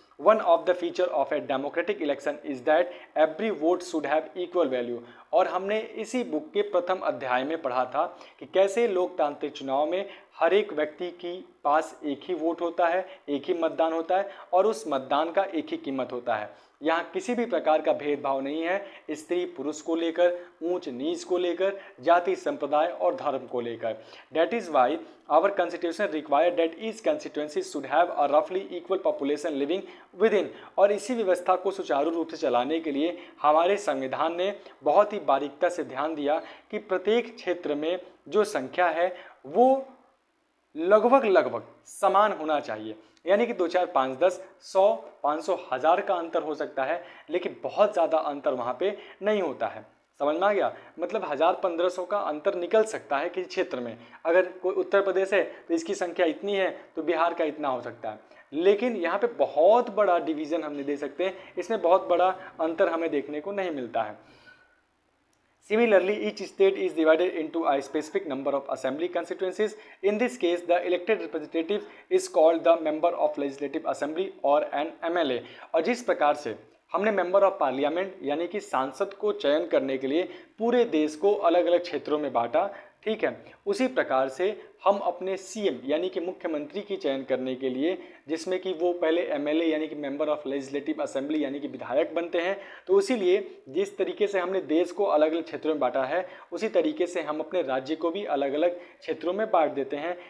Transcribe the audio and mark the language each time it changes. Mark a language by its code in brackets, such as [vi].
[en] One of the feature of a democratic election is that every vote should have equal value। [hi] और हमने इसी book के प्रथम अध्याय में पढ़ा था कि कैसे लोकतांत्रिक चुनाव में हर एक व्यक्ति की पास एक ही वोट होता है, एक ही मतदान होता है, और उस मतदान का एक ही कीमत होता है। यहाँ किसी भी प्रकार का भेदभाव नहीं है, स्त्री पुरुष को लेकर, ऊंच नीच को लेकर, जाति संप्रदाय समुदाय और धर्म को लेकर। [en] That is why our constitution require that each constituency should have a रफली equal population living with in. [hi] और इसी व्यवस्था को सुचारू रूप से चलाने के लिए हमारे संविधान ने बहुत ही बारीकता से ध्यान दिया कि प्रत्येक क्षेत्र में जो संख्या है वो लगभग समान होना चाहिए। यानी कि 2, 4, 5, 10, 100, 500, 1000 का अंतर हो सकता है, लेकिन बहुत ज़्यादा अंतर वहाँ पे नहीं होता है। समझ में आ गया? मतलब 1000-1500 का अंतर निकल सकता है किसी क्षेत्र में। अगर कोई उत्तर प्रदेश है तो इसकी संख्या इतनी है तो बिहार का इतना हो सकता है, लेकिन यहाँ पे बहुत बड़ा डिवीज़न हम नहीं दे सकते, इसमें बहुत बड़ा अंतर हमें देखने को नहीं मिलता है। [en] Similarly, each state is divided into a specific number of assembly constituencies. In this case, the elected representative is called the member of legislative assembly or an MLA. [hi] और जिस प्रकार से हमने मेंबर ऑफ पार्लियामेंट यानी कि सांसद को चयन करने के लिए पूरे देश को अलग अलग क्षेत्रों में बांटा, ठीक है, उसी प्रकार से हम अपने सीएम यानी कि मुख्यमंत्री की चयन करने के लिए, जिसमें कि वो पहले एमएलए यानी कि मेंबर ऑफ लेजिस्लेटिव असेंबली यानी कि विधायक बनते हैं, तो इसीलिए जिस तरीके से हमने देश को अलग अलग क्षेत्रों में बांटा है उसी तरीके से हम अपने राज्य को भी अलग अलग क्षेत्रों में बांट देते हैं।